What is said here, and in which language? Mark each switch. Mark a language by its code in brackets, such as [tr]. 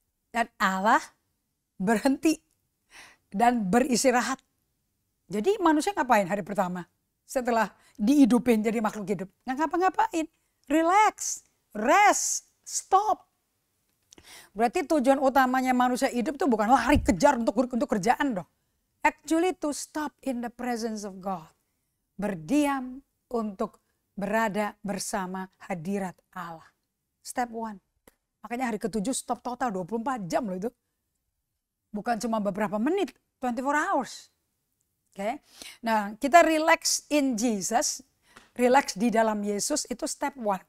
[id] Dan Allah berhenti dan beristirahat. Jadi manusia ngapain hari pertama? Setelah dihidupin jadi makhluk hidup. Nggak ngapa-ngapain. [en] Relax, rest, stop. [id] Berarti tujuan utamanya manusia hidup itu bukan lari kejar untuk kerjaan dong. [en] Actually to stop in the presence of God. [id] Berdiam untuk berada bersama hadirat Allah. Step 1. Makanya hari ke-7 stop total 24 jam loh itu. Bukan cuma beberapa menit, [en] 24 hours. [id] Oke. Nah, kita [en] relax in Jesus, [id] relax di dalam Yesus itu step 1.